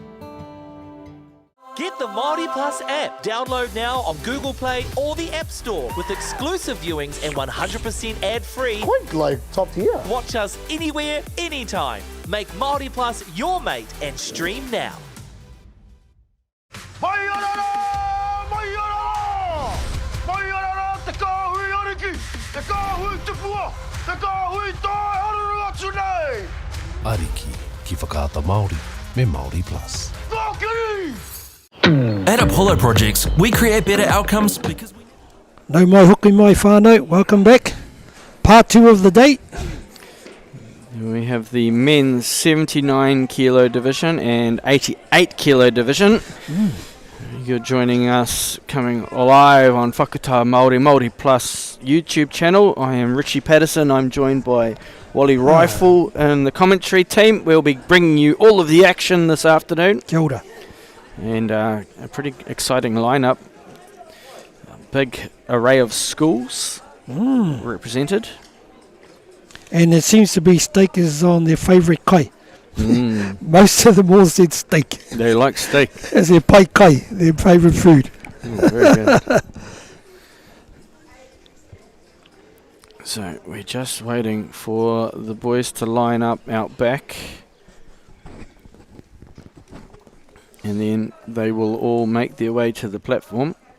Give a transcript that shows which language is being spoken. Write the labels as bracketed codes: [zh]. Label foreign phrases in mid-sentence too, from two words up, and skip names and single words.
[en] Get the MāORI Plus app. Download now on Google Play or the App Store with exclusive viewings and 100% ad-free. Quite like top tier. Watch us anywhere, anytime. Make MāORI Plus your mate and stream now. [mi] Ariki, ki whakaata Māori, me MāORI Plus. [en] At Apollo projects, we create better outcomes because we... [mi] No mai hoki mai whānau, [en] welcome back. Part 2 of the date. We have the men's 79 kilo division and 88 kilo division. You're joining us coming live on Whakatā Māori MāORI Plus YouTube channel. I am Richie Patterson. I'm joined by Wally Rifle and the commentary team. We'll be bringing you all of the action this afternoon. [mi] Kia ora. [en] And a pretty exciting lineup. A big array of schools represented. And it seems to be steak is on their favourite kai. Most of them all said steak. They like steak. As their [mi] pai kai, [en] their favourite food. Very good. So we're just waiting for the boys to line up out back. And then they will all make their way to the platform.